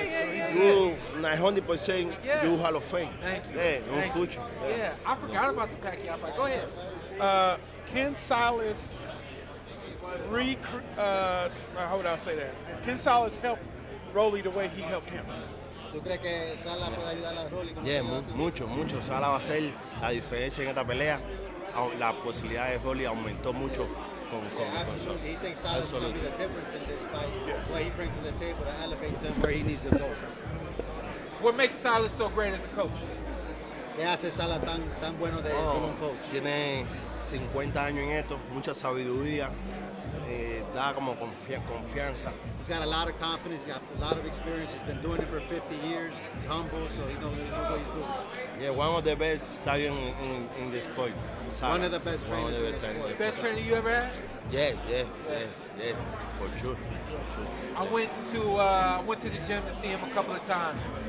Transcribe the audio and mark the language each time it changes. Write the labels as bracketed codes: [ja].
[en] You 900% you Hall of Fame. Thank you. Yeah, future. Yeah, I forgot about the Pacquiao fight. Go ahead. Can Silas how would I say that? Can Silas help Rolly the way he helped him? [es] ¿Tú crees que Sala puede ayudar a Rolly? [en] Yeah, mucho. [es] Sala va a ser la diferencia en esta pelea. La posibilidad de Rolly aumentó mucho con [en] Absolutely. He thinks Sala is going to be the difference in this fight. What he brings to the table to elevate him where he needs to go. What makes Silas so great as a coach? [es] ¿Qué hace Sala tan bueno como un coach? Tiene 50 años en esto, mucha sabiduría, da como confianza. [en] He's got a lot of confidence, he's got a lot of experience, he's been doing it for 50 years, he's humble, so he knows what he's doing. Yeah, one of the best studying in the sport. One of the best trainers in the sport. Best trainer you ever had? Yeah, for sure. I went to the gym to see him a couple of times.